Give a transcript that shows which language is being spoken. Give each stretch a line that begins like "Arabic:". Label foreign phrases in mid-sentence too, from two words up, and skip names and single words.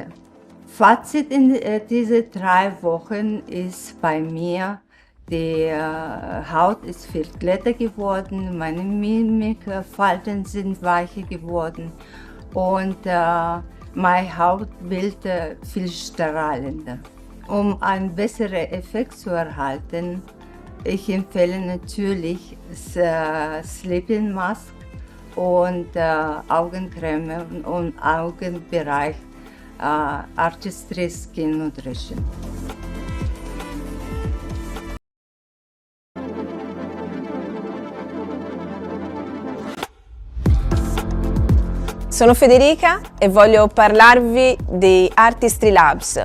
German: Fazit in diese 3 Wochen ist bei mir, die Haut ist viel glatter geworden, meine Mimikfalten sind weicher geworden und meine Hautbild viel strahlender. Um einen besseren Effekt zu erhalten, ich empfehle natürlich
English: Sleeping Mask
German: und Augencreme und Augenbereich Artistry Skin Nutrition.
Italian: Sono Federica e voglio parlarvi di Artistry Labs.